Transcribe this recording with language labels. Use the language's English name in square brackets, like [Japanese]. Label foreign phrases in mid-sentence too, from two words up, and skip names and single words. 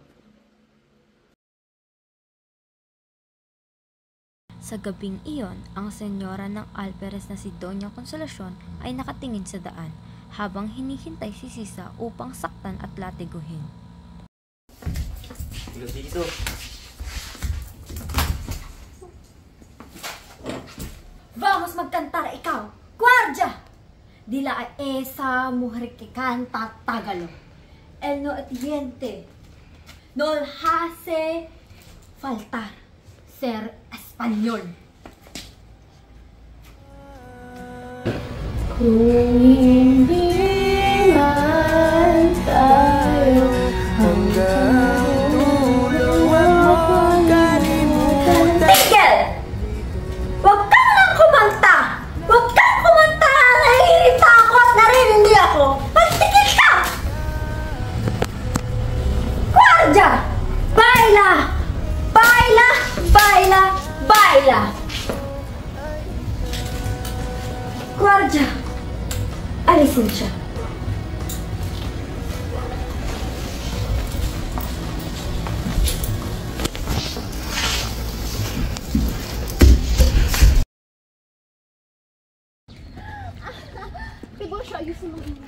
[Filipino] Sa gabing iyon, ang senyora ng Alperes na si Doña Consolacion ay nakatingin sa daan habang hinihintay si Sisa upang saktan at latiguhin. Dito. Vamos magkantar ikaw, [Spanish] Guardia! Dila esa mujer que canta tagalo. El no atiende. No hace faltar ser español. [Filipino] Kung hindi man tayo hanggang dulo, huwag kalimutan. Tigil! Huwag kang lang kumanta! Huwag kang kumanta! Nahihirita ako at naririndi ako! Magtigil ka! Guardia! [Spanish] Baila! Baila! Baila! Baila! Guardia! [Filipino] Alisin siya. Tiburcio, ayusin mo yun.